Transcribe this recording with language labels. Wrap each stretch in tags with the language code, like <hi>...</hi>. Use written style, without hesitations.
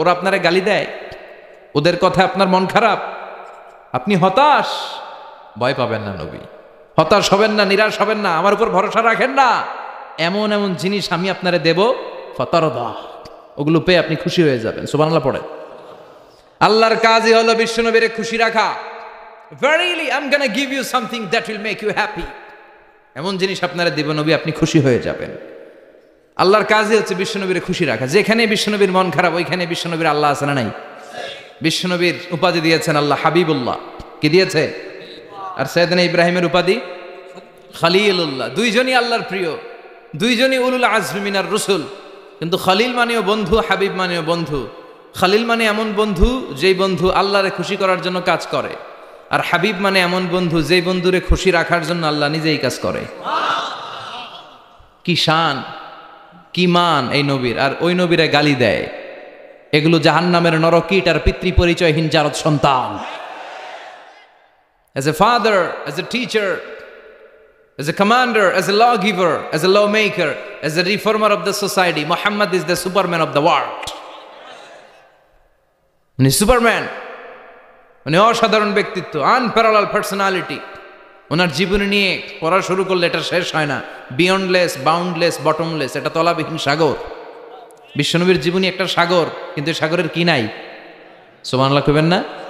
<bn>ওরা আপনারে গালি দেয়, ওদের কথা আপনার মন খারাপ, আপনি হতাশ, ভয় পাবেন না নবী, হতাশ হবেন না, নিরাশ হবেন না, আমার উপর ভরসা রাখেন না। এমন এমন জিনিস আমি আপনারে দেব, ফাতারদা, ওগুলো পেয়ে আপনি খুশি হয়ে যাবেন। সুবহানাল্লাহ পড়ে। আল্লাহর কাজই হলো বিশ্বনবীরে খুশি রাখা।</bn> <en>Verily I'm gonna give you something that will make you happy.</en> <bn>এমন জিনিস আপনারা দেব নবী, আপনি খুশি হয়ে যাবেন। আল্লাহর কাজই হচ্ছে বিশ্বনবীরে খুশি রাখা। যেখানে বিশ্বনবীর মন খারাপ, ওইখানে বিশ্বনবীর আল্লাহ আছে না নাই? বিশ্বনবীর উপাধি দিয়েছেন আল্লাহ হাবিবুল্লাহ। কি দিয়েছে? আর সাইয়েদনা ইব্রাহিমের উপাধি খলিলুল্লাহ। দুইজনই আল্লাহর প্রিয়, দুইজনই উলুল আজমি মিনার রসুল। কিন্তু খলিল মানেও বন্ধু, হাবিব মানেও বন্ধু। খালিল মানে এমন বন্ধু যেই বন্ধু আল্লাহরে খুশি করার জন্য কাজ করে, আর হাবিব মানে এমন বন্ধু যেই বন্ধুরে খুশি রাখার জন্য আল্লাহ নিজেই কাজ করে। কি শান, কি মান এই নবীর, আর ওই নবীরে গালি দেয়। এগুলো জাহান্নামের নরকীট আর পিতৃ পরিচয়হীন জারদ সন্তান।</bn> <en>As a father, as a teacher, as a commander, as a lawgiver, as a lawmaker, as a reformer of the society, Muhammad is the Superman of the world.</en> <bn>উনি সুপারম্যান, উনি অসাধারণ ব্যক্তিত্ব, আনপ্যারালাল পার্সোনালিটি। ওনার জীবনী নিয়ে পড়া শুরু করলে এটা শেষ হয় না।</bn> <en>beyondless, boundless, bottomless,</en> <bn>এটা তলাবিহীন সাগর। বিশ্বনবীর জীবনী একটা সাগর, কিন্তু সাগরের কি নাই? সুবহানাল্লাহ কইবেন না?</bn>